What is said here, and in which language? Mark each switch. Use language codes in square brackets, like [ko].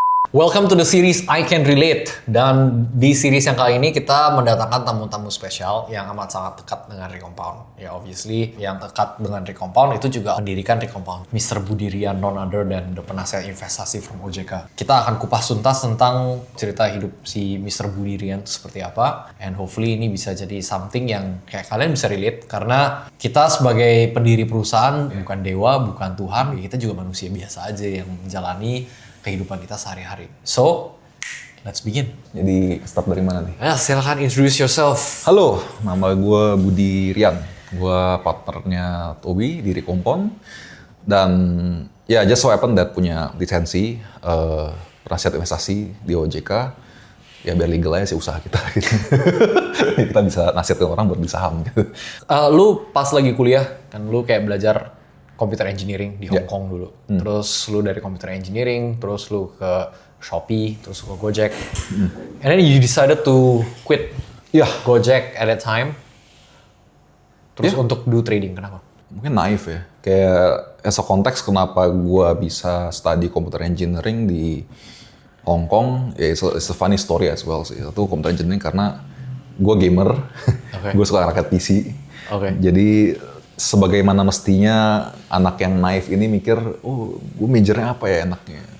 [en] Welcome to the series I Can Relate. [id] Dan di series yang kali ini kita mendatangkan tamu-tamu spesial yang amat sangat dekat dengan Recompound. Ya obviously yang dekat dengan Recompound itu juga mendirikan Recompound. [en] Mr. Budirian, none other than the penasihat investasi from OJK. [id] Kita akan kupas tuntas tentang cerita hidup si Mr. Budirian seperti apa. And hopefully ini bisa jadi something yang kayak kalian bisa relate. Karena kita sebagai pendiri perusahaan bukan dewa, bukan Tuhan. Kita juga manusia biasa aja yang menjalani kehidupan kita sehari-hari. [en] So, let's begin. [id] Jadi start dari mana nih? Ya, silakan introduce yourself. Halo, nama gue Budi Rian. Gue partnernya Tobi di Recompound. Dan ya just so happen that punya lisensi penasihat investasi di OJK. Ya biar legal aja sih usaha kita gitu. Kita bisa nasihatin orang buat beli saham gitu. Lu pas lagi kuliah, kan lu kayak belajar computer engineering di Hong Kong dulu. Terus lu dari computer engineering, terus lu ke Shopee, terus ke Gojek. [en] And then you decided to quit Gojek at that time. [id] Terus untuk do trading, kenapa? Mungkin naif ya. Kayak as a konteks kenapa gue bisa study computer engineering di Hong Kong, ya it's a funny story as well sih. Satu computer engineering karena gue gamer, gue suka rakit PC. Jadi sebagaimana mestinya anak yang naif ini mikir, oh gue majornya apa ya enaknya?